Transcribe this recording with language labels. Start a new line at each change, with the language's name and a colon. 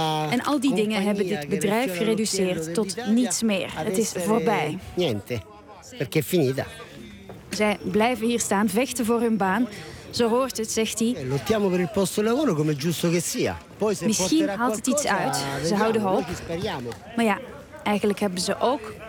Dutch: En al die dingen hebben dit bedrijf gereduceerd tot niets meer. Het is voorbij.
Italian: Niente. Perché è finita.
Dutch: Zij blijven hier staan, vechten voor hun baan. Zo hoort het, zegt hij.
Italian: Lottiamo per il posto di lavoro come giusto che sia.
Dutch: Misschien haalt het iets uit. Ze houden hoop. Maar ja, eigenlijk hebben ze ook.